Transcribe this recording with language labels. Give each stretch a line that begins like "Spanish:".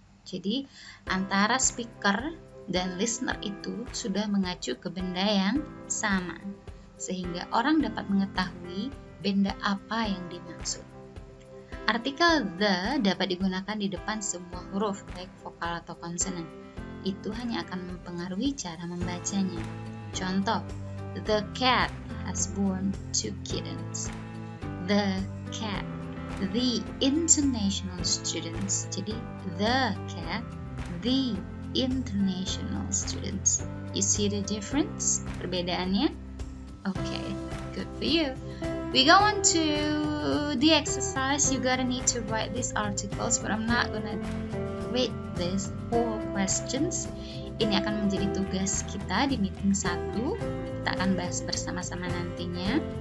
Indonesian: Jadi antara speaker dan listener itu sudah mengacu ke benda yang sama sehingga orang dapat mengetahui benda apa yang dimaksud. Artikel the dapat digunakan di depan semua huruf, baik vokal atau konsonan. Itu hanya akan mempengaruhi cara membacanya. Contoh,
English: the cat has born 2 kittens. The cat, the international students.
Indonesian: Jadi,
English: the cat, the international students. You see the difference?
Indonesian: Perbedaannya?
English: Okay, good for you. We go on to the exercise. You gotta need to write these articles, but I'm not gonna read this whole questions.
Indonesian: Ini akan menjadi tugas kita di meeting 1. Kita akan bahas bersama-sama nantinya.